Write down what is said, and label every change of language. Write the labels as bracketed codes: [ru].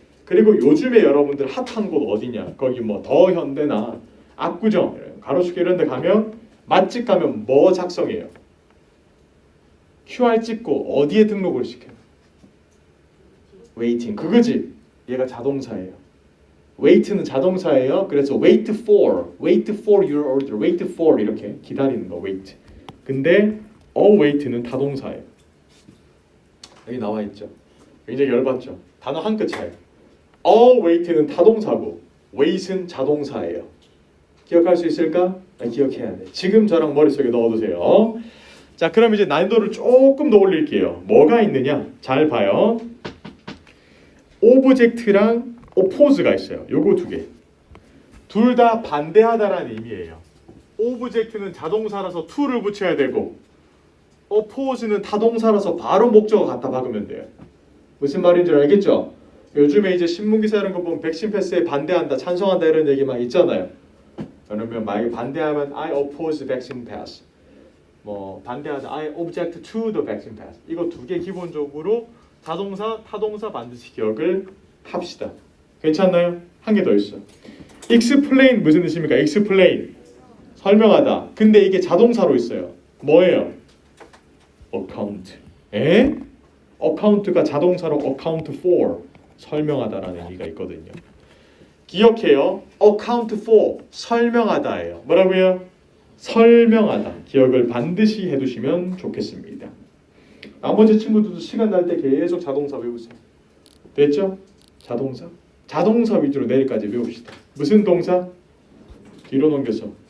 [ko] 그리고 요즘에 여러분들 핫한 곳 어디냐? 거기 뭐 더 현대나 압구정, 가로수길 이런 데 가면 맛집 가면 뭐 작성해요? QR 찍고 어디에 등록을 시켜요? waiting. 그거지. 얘가 자동사예요. wait는 자동사예요. 그래서 wait for your order, wait for 이렇게 기다리는 거 wait. 근데 await는 타동사예요. 여기 나와 있죠. 굉장히 열받죠. 단어 한 끗 차이. await는 타동사고 wait은 자동사예요. 기억할 수 있을까? 기억해야 돼. 지금 저랑 머릿속에 넣어두세요. 자, 그럼 이제 난이도를 조금 더 올릴게요. 뭐가 있느냐? 잘 봐요. 오브젝트랑 oppose가 있어요. 요거 두 개. 둘 다 반대하다라는 의미예요. 오브젝트는 자동사라서 to를 붙여야 되고 oppose는 타동사라서 바로 목적어 갖다 박으면 돼요. 무슨 말인지 알겠죠? 요즘에 이제 신문기사 이런 거 보면 백신 패스에 반대한다, 찬성한다 이런 얘기 막 있잖아요. 그러면 만약에 반대하면 [en] I oppose vaccine pass. [ko] 뭐 반대하다 [en] I object to the vaccine pass. [ko] 이거 두 개 기본적으로 자동사, 타동사 반드시 기억을 합시다. 괜찮나요? 한 개 더 있어. explain 무슨 뜻입니까? explain 설명하다. 근데 이게 자동사로 있어요. 뭐예요? account. 에? account가 자동사로 account for 설명하다라는 의미가 있거든요. 기억해요. account for 설명하다예요. 뭐라고요? 설명하다. 기억을 반드시 해두시면 좋겠습니다. 나머지 친구들도 시간 날 때 계속 자동사 외우세요. 됐죠? 자동사 위주로 내일까지 외웁시다. 무슨 동사? 뒤로 넘겨서.